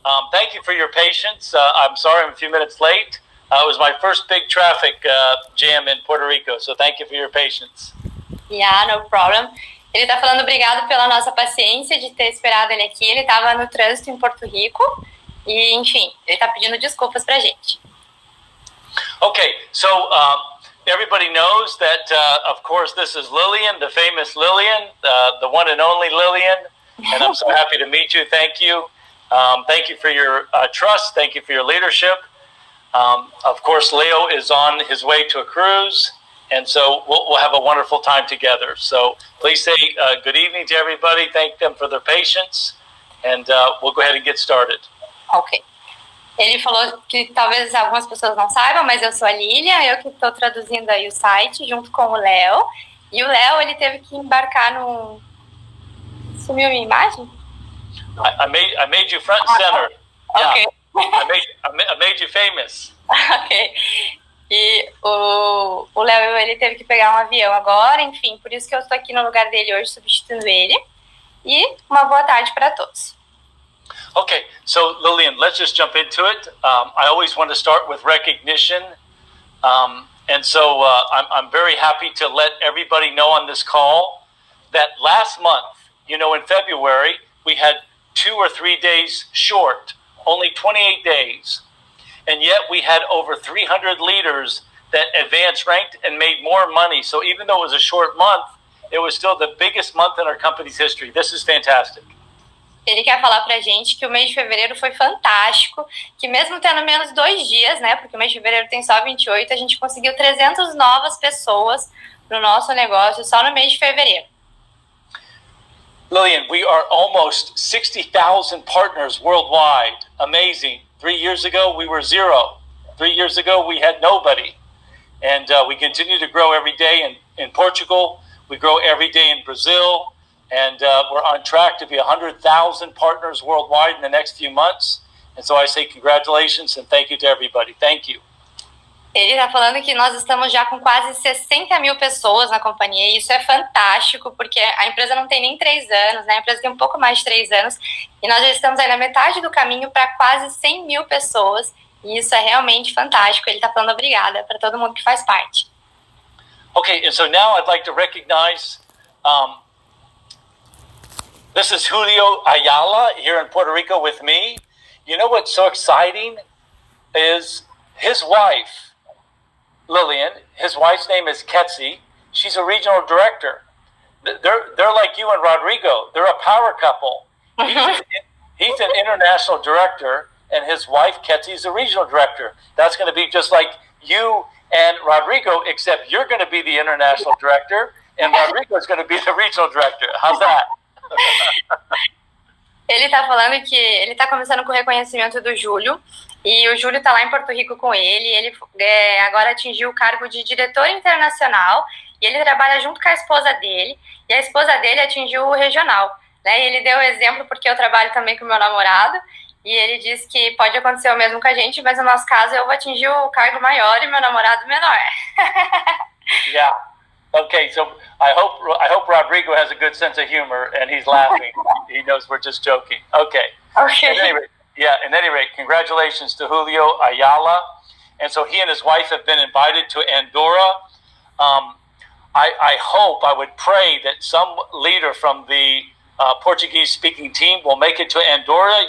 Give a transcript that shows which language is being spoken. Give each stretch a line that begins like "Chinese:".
English: Thank you for your patience. I'm sorry I'm a few minutes late. It was my first big traffic jam in Puerto Rico, so thank you for your patience. Yeah, no problem.
Portuguese: Ele tá falando obrigado pela nossa paciência de ter esperado ele aqui. Ele tava no trânsito em Porto Rico e, enfim, ele tá pedindo desculpas pra gente.
English: Okay, so everybody knows that, of course, this is Lillian, the famous Lillian, the one and only Lillian, and I'm so happy to meet you. Thank you. Thank you for your trust. Thank you for your leadership. Of course, Leo is on his way to a cruise, and so we'll have a wonderful time together. So please say good evening to everybody. Thank them for their patience, and we'll go ahead and get started. Ok.
Portuguese: Ele falou que talvez algumas pessoas não saibam, mas eu sou a Lilian, eu que estou traduzindo aí o site junto com o Léo. E o Léo, ele teve que embarcar num... Sumiu minha imagem?
English: I made you front and center. Okay. Yeah. I made you famous. Ok.
Portuguese: E o Léo, ele teve que pegar um avião agora, enfim, por isso que eu estou aqui no lugar dele hoje, substituindo ele. E uma boa tarde para todos.
English: Okay, so Lillian, let's just jump into it. I always want to start with recognition. And so I'm very happy to let everybody know on this call that last month, in February, we had 2 or 3 days short, only 28 days. And yet we had over 300 leaders that advanced ranked and made more money. So even though it was a short month, it was still the biggest month in our company's history. This is fantastic.
Portuguese: Ele quer falar pra gente que o mês de fevereiro foi fantástico, que mesmo tendo menos 2 dias, né, porque o mês de fevereiro tem só 28, a gente conseguiu 300 novas pessoas no nosso negócio só no mês de fevereiro.
English: Lillian, we are almost 60,000 partners worldwide. Amazing. 3 years ago, we were 0. 3 years ago, we had nobody. And we continue to grow every day in Portugal. We grow every day in Brazil. And we're on track to be 100,000 partners worldwide in the next few months. And so I say congratulations and thank you to everybody. Thank you.
Portuguese: Ele está falando que nós estamos já com quase 60 mil pessoas na companhia, e isso é fantástico, porque a empresa não tem nem 3 anos, né? A empresa tem um pouco mais de 3 anos, e nós já estamos aí na metade do caminho para quase 100 mil pessoas, e isso é realmente fantástico. Ele está falando obrigada para todo mundo que faz parte.
English: Okay, and so now I'd like to recognize... This is Julio Ayala here in Puerto Rico with me. You know what's so exciting is his wife, Lillian, his wife's name is Ketsi. She's a regional director. They're like you and Rodrigo. They're a power couple. He's an international director, and his wife, Ketsi, is a regional director. That's going to be just like you and Rodrigo, except you're going to be the international director, and Rodrigo is going to be the regional director. How's that?
Portuguese: Ele tá falando que ele tá começando com o reconhecimento do Júlio, e o Júlio tá lá em Porto Rico com ele agora atingiu o cargo de diretor internacional, e ele trabalha junto com a esposa dele, e a esposa dele atingiu o regional, né? E ele deu o exemplo porque eu trabalho também com o meu namorado, e ele disse que pode acontecer o mesmo com a gente, mas no nosso caso eu vou atingir o cargo maior e meu namorado menor.
English: Yeah. Okay, so I hope Rodrigo has a good sense of humor and he's laughing. He knows we're just joking. Okay. Okay. At any rate, congratulations to Julio Ayala. And so he and his wife have been invited to Andorra. I would pray that some leader from the Portuguese-speaking team will make it to Andorra.